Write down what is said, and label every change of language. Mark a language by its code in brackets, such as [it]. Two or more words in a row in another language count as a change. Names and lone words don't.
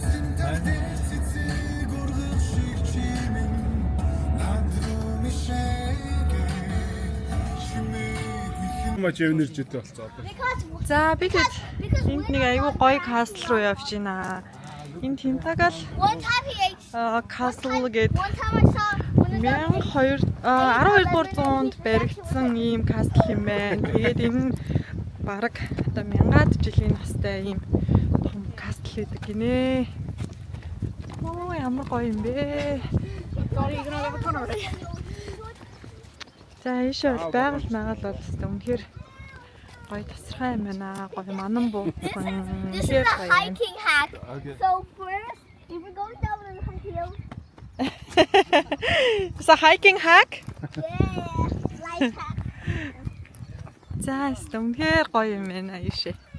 [mn] Маш өвнөржтэй болцоо. За бид энд нэг айгүй гоё кастл руу явж байна. Энэ Тинтагал [en] One time he ate. [mn] кастл гэдэг [en] One time I saw one of them. [mn] 12дугаар зуунд баригдсан ийм кастл юм байна. Тэгээд энэ бараг одоо 1000-аад жилийн настай ийм том кастл гэдэг гинэ. Оо ямар гоё юм бэ. За ийшээ бол байгаль магаал бол үнэхээр гоё тасархай юм байна. Гоё манан буусан. [en] This is a hiking hack. So first, if we're going down the hill, It's a hiking hack. yeah, life hack. [mn] За үнэхээр гоё юм байна ийшээ.